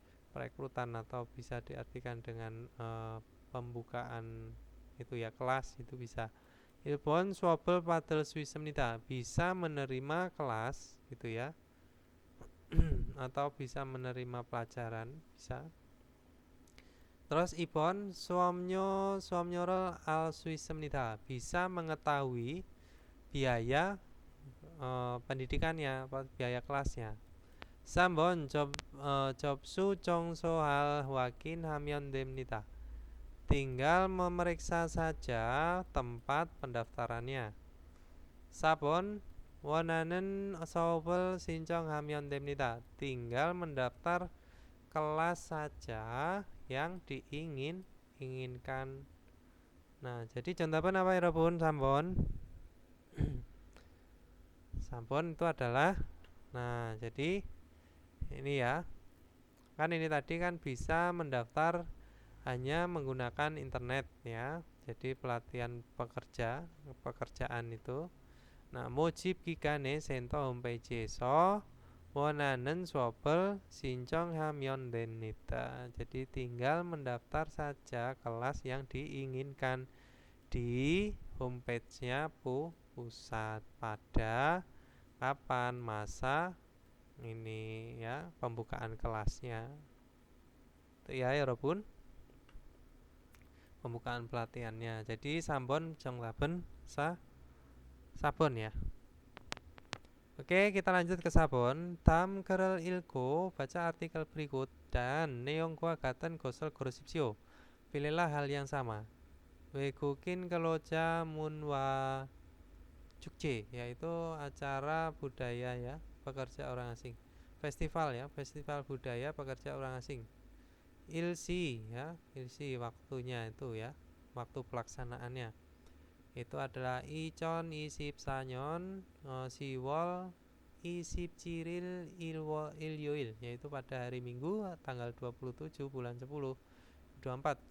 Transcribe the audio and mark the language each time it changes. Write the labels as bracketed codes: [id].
[id] Perekrutan atau bisa diartikan dengan pembukaan itu ya kelas itu bisa. [ko] 일본 수업을 받을 수 있습니다. [id] bisa menerima kelas gitu ya. Atau bisa menerima pelajaran, bisa. [ko] Terus 이번 수업료를 알 수 있습니다. [id] bisa mengetahui biaya pendidikannya, biaya kelasnya. [ko] 3번 접수 청소할 확인하면 됩니다. [id] tinggal memeriksa saja tempat pendaftarannya. [ko] 4번 원하는 수업을 신청하면 됩니다. [id] tinggal mendaftar kelas saja yang diinginkan. Nah, jadi jawaban apa 여러분? [ko] 3번. [id] 3번 itu adalah, nah jadi ini ya, kan ini tadi kan bisa mendaftar hanya menggunakan internet ya. Jadi pelatihan pekerjaan itu. [ko] Nah, 모집 기간에 센터 홈페이지에서 원하는 수업을 신청하면 됩니다. [id] Jadi tinggal mendaftar saja kelas yang diinginkan di homepage-nya pusat pada kapan masa ini ya pembukaan kelasnya. Itu ya 여러분. Pembukaan pelatihannya. Jadi [ko] 3번 정답은 [id] sabon ya. Oke, kita lanjut ke sabon. [ko] 다음 글을 읽고 [id] baca artikel berikut dan [ko] 내용과 같은 것을 고르십시오. [id] Pilihlah hal yang sama. [ko] 외국인 근로자 문화 축제, [id] yaitu acara budaya ya, pekerja orang asing. Festival ya, festival budaya pekerja orang asing. ilsi ya, ilsi waktunya itu ya, waktu pelaksanaannya itu adalah [ko] 2024년 10월 27일 일요일, [id] yaitu pada hari Minggu tanggal 27 bulan 10 24.